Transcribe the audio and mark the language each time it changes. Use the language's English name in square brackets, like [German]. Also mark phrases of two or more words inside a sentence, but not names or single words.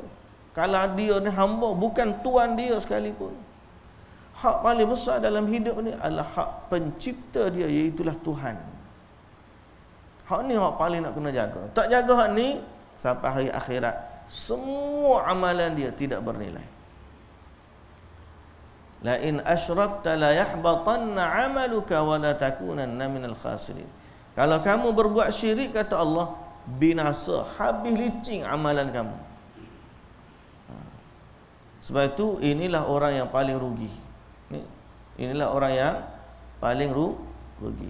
[Malay] Kalau dia ni hamba, bukan tuan dia sekalipun. Hak paling besar dalam hidup ni adalah hak pencipta dia, iaitulah Tuhan. Hak ni hak paling nak kena jaga. Tak jaga hak ni, sampai hari akhirat semua amalan dia tidak bernilai. [Arabic] لئن أشركت ليحبطن عملك ولتكونن من الخاسرين. [Malay] Kalau kamu berbuat syirik, kata Allah, binasa, habis licin amalan kamu. Sebab itu inilah orang yang paling rugi. Inilah orang yang paling rugi.